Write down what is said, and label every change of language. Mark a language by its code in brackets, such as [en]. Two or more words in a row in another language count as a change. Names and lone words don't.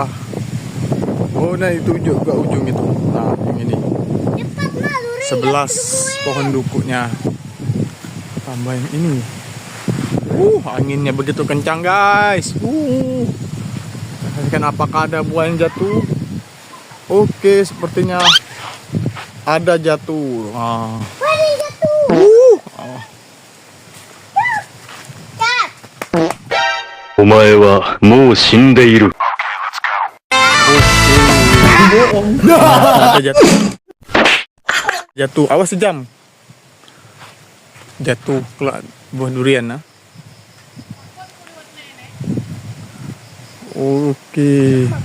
[id] Oh, nah itu juga ujung itu. Nah, yang ini 11 pohon dukunya. Tambah yang ini. Anginnya begitu kencang guys. Kan apakah ada buah yang jatuh? Oke, sepertinya ada jatuh. [ja] お前はもう死んでいる. [id] Ada jatuh. Awas sejam. Jatuh buah durian nah. Oke.